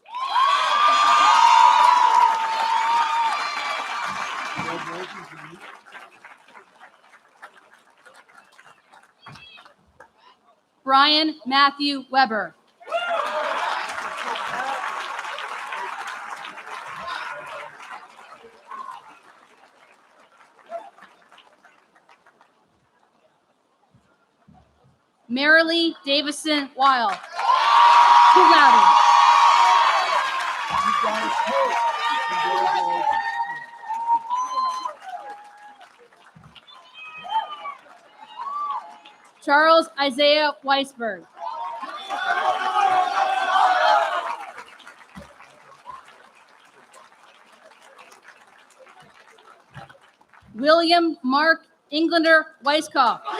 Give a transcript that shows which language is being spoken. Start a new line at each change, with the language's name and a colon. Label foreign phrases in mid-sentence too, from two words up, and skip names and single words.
English: Brian Matthew Weber. Marilee Davison Weil.
Latin: Cum laude.
English: Charles Isaiah Weisberg. William Mark Englander Weiskopf.